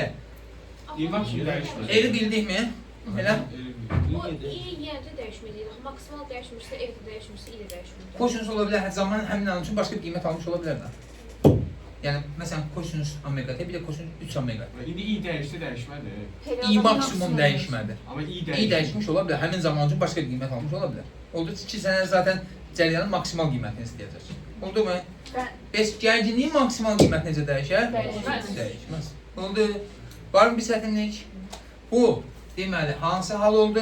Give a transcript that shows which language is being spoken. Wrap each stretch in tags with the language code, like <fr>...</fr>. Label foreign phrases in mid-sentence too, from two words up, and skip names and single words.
<tr>İyi maksimum değişmez.</tr> <az>eri bildikmi? Elə? O i yenə də dəyişməyəcək. Maksimal dəyişmirsə, ev də dəyişmirsə, i də dəyişmir. Kosinüs ola bilər, zaman həmin an üçün başqa bir qiymət almış ola bilər də. Yəni, məsələn, kosinüs omega t, bir də kosinüs 3 omega t.</az> <tr>İndi iyi değişti değişmedi.</tr> <az>i maksimum dəyişmədi.</az> <tr>Ama iyi i değişti.</tr> <az>dəyişmiş ola bilər, həmin zaman üçün başqa bir qiymət almış ola bilər. Oldu ki, sənə zaten cərəyanın maksimal qiymətini istəyəcək.</az> <tr>Oldu mu?</tr> <az>Bəs gərginliyin maksimal qiymət necə dəyişər? Dəyişməz. Dəyişməz. Oldu. Var mı bir çətinlik? Bu, deməli, hansı hal oldu?</az>